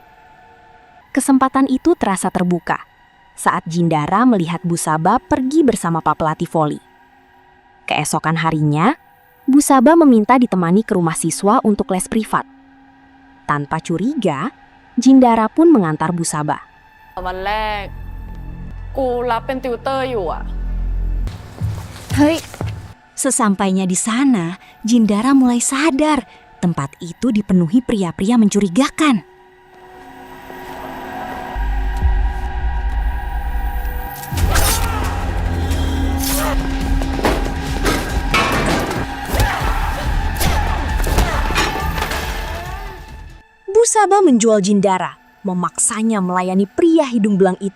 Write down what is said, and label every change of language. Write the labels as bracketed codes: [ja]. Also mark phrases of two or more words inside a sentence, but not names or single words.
[id] Kesempatan itu terasa terbuka saat Jindara melihat Busaba pergi bersama Pak pelatih voli. Keesokan harinya, Busaba meminta ditemani ke rumah siswa untuk les privat. Tanpa curiga, Jindara pun mengantar Busaba. [th] วันแรก กูรับเป็นติวเตอร์อยู่อะ [id] Sesampainya di sana, Jindara mulai sadar tempat itu dipenuhi pria-pria mencurigakan. Busaba menjual Jindara, memaksanya melayani pria hidung belang itu.